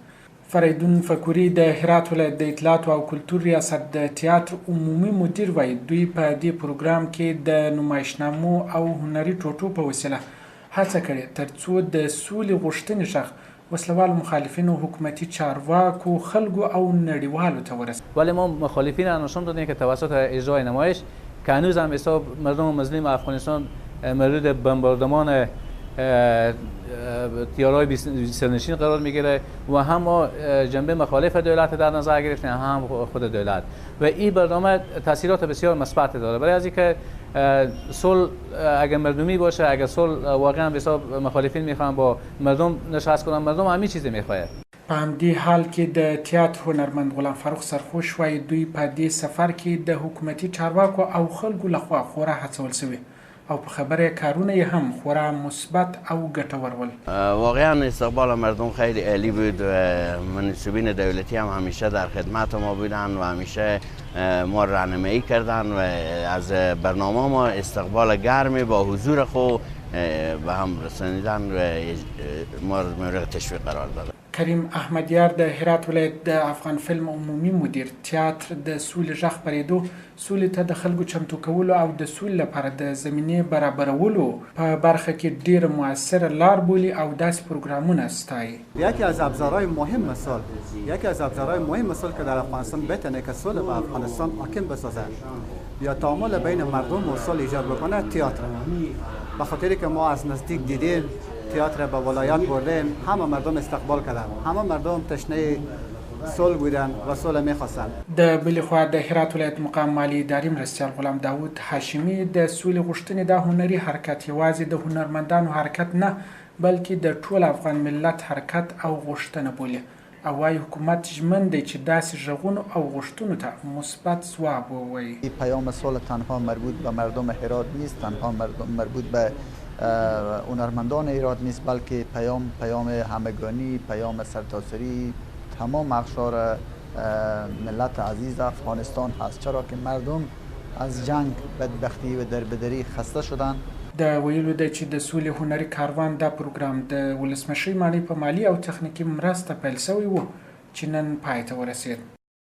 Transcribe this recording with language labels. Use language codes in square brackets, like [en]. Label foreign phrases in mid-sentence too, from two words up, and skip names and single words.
[ps] فریدون فکوري د هرات ولایت د اطلاعات او کلتور ریاست د تیاتر عمومي مدیر وایي دوی په دې پروګرام کې د نمایشنامو او هنري ټوټو په وسیله هڅه کړې ترڅو د سولې غوښتنې غږ وسلوال مخالفین و حکومتی چارواکو خلکو او نړیوالو ته ورسید. [fa] ولی ما مخالفین نشون دادیم که توسط اجرای نمایش که هنوز هم حساب مردم مظلوم افغانستان مورد بمباردمان تیارهای سرنشین قرار میگیره و هم ما جنبه مخالف دولت در نظر گرفتیم هم خود دولت و این برنامه تاثیرات بسیار مثبت داره برای از اینکه صلح اگر مردمی باشه اگر صلح واقعا به حساب مخالفین میخوان با مردم نشست کنن مردم همین چیزی میخواد. [ps] په همدې حال کې د تیاتر هنرمند غلام فاروق سرخوش وایي دوی په دې سفر کې د حکومتي چارواکو او خلکو لخوا خورا هڅول شوي او په خبره کارونه یې هم خورا مثبت او ګټور ول. [fa] واقعا استقبال مردم خیلی عالی بود و منصبین دولتی هم همیشه در خدمت ما بودن و همیشه ما راهنمایی کردن و از برنامه ما استقبال گرمی با حضور خود به هم رسانیدن و ما مورد تشویق قرار دادن. [ps] کریم احمدیار د هرات ولایت د افغان فلم عمومي مدیر تیاتر د سولې غږ خپرېدو سولې ته د خلکو چمتو کولو او د سولې لپاره د زمینې برابرولو په برخه کې ډېر موثره لار بولي او داسې پروګرامونه ستایي. [fa] یکی از ابزارهای مهم مثال که در افغانستان بتونه که صلح به افغانستان حاکم بسازه یا تعامل بین مردم و صلح ایجاد بکنه تئاتر. به خاطری که ما از نزدیک دیدیم تئاتر به ولایت بردیم همه مردم استقبال کردن همه مردم تشنه صلح بودن و صلح میخواستن. [ps] د بلې خوا د هرات ولایت مقام مالی اداري مرستیال غلام داود هاشمي د سولې غوښتنې د هنري حرکت یوازې د هنرمندانو حرکت نه بلکې د ټول افغان ملت حرکت او غوښتنه بولي او وايي حکومت ژمن دی چې داسې غږونو او غوښتنو ته مثبت ځواب ووایي. [fa] پیام صلح تنها مربوط به مردم هرات نیست، تنها مربوط به هنرمندان هرات نیست، بلکه پیام همگانی، پیام سرتاسری تمام اقشار ملت عزیز افغانستان هست، چرا که مردم از جنگ، بدبختی و دربدری خسته شدن. [ps] د ویلو دی چې د سولې هنري کاروان دا پروګرام د ولسمشرۍ ماڼۍ په مالي او تخنیکي مرسته پیل شوی و چې نن پای ته ورسید.